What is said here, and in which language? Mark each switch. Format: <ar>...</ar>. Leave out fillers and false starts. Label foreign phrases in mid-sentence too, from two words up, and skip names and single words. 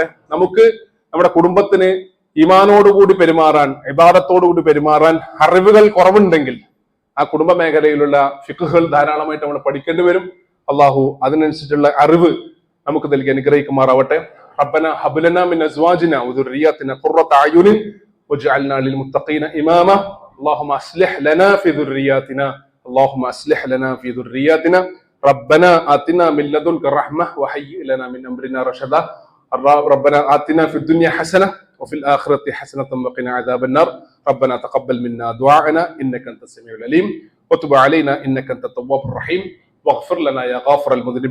<ml>നമുക്ക് നമ്മുടെ കുടുംബത്തിന് ഈമാനോടുകൂടി പെരുമാറാൻ, ഇബാദത്തോടുകൂടി പെരുമാറാൻ അറിവുകൾ കുറവുണ്ടെങ്കിൽ ആ കുടുംബ മേഖലയിലുള്ള ഫിഖ്ഹുകൾ ധാരാളമായിട്ട് നമ്മൾ പഠിക്കേണ്ടി വരും. അള്ളാഹു അതിനനുസരിച്ചുള്ള അറിവ് നമുക്ക് നൽകി അനുഗ്രഹിക്കുമാറാവട്ടെ.</ml> <ar>ربنا هب لنا من أزواجنا وذرياتنا قرة أعين واجعلنا للمتقين إماما. اللهم اصلح لنا في ذرياتنا اللهم اصلح لنا في ذرياتنا ربنا آتنا من لدنك رحمة وهيئ لنا من أمرنا رشدا. ربنا آتنا في الدنيا حسنة وفي الآخرة حسنة وقنا عذاب النار. ربنا تقبل منا دعاءنا إنك أنت السميع العليم وتب علينا إنك أنت التواب الرحيم واغفر لنا يا غافر المذنبين.</ar>